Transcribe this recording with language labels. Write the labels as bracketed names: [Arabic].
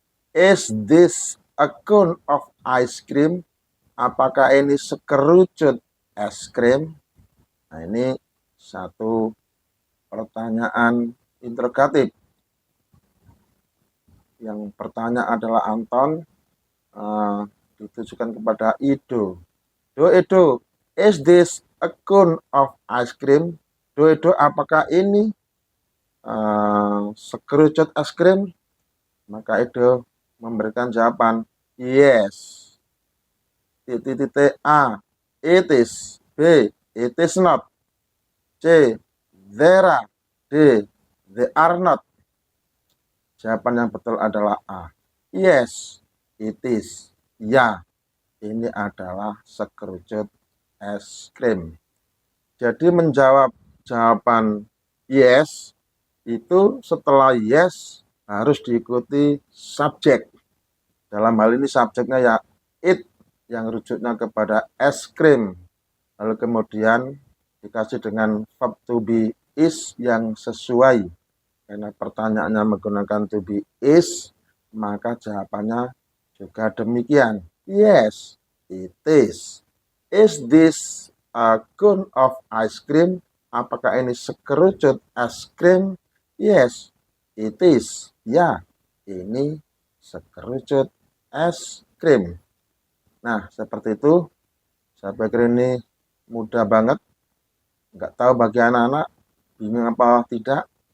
[English] Is this a cone of ice cream? [Indonesian] Apakah ini sekerucut es krim? Nah, ini satu pertanyaan interrogatif. Yang bertanya adalah Anton, ditujukan kepada Ido. [English] Ido, is this a cone of ice cream? [Indonesian] Ido, apakah ini sekerucut es krim? Maka Ido memberikan jawaban yes. Titik [English] A, it is. B, it is not. C, there are. D, they are not. [Indonesian] Jawaban yang betul adalah A. [English] Yes, it is. [Indonesian] Ya, ini adalah sekerucut es krim. Jadi menjawab jawaban yes, itu setelah yes harus diikuti subjek. Dalam hal ini subjeknya ya it, yang rujuknya kepada es krim. Lalu kemudian dikasih dengan verb to be is yang sesuai. Karena pertanyaannya menggunakan to be is, maka jawabannya juga demikian. [English] Yes, it is. Is this a cone of ice cream? [Indonesian] Apakah ini sekerucut es krim? [English] Yes, it is. [Indonesian] Ya, ini sekerucut es krim. Nah, seperti itu. Saya pikir ini mudah banget. Nggak tahu bagi anak-anak bingung apa tidak.